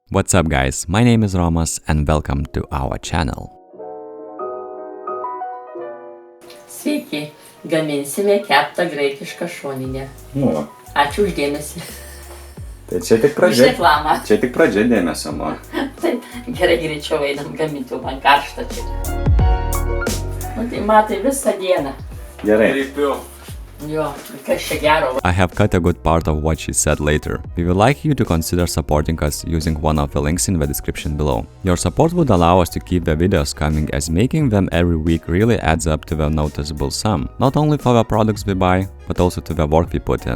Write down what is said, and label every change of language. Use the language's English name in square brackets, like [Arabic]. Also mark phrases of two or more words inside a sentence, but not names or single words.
[English] What's up guys, my name is Romas and welcome to our channel. [Lithuanian] Sveiki, gaminsime keptą graikišką šoninę. Ačiū už dėmesį. Tai čia tik Už pradžia. reklamą. Čia tik pradžia dėmesio, Taip, gerai greičiau einam gaminti, man karšta čia. Nu tai matai visą dieną. Gerai. Jo, kas čia gero. [English] I have cut a good part of what she said later. We would like you to consider supporting us using one of the links in the description below. Your support would allow us to keep the videos coming, as making them every week really adds up to the noticeable sum, not only for the products we buy, but also to the work we put in.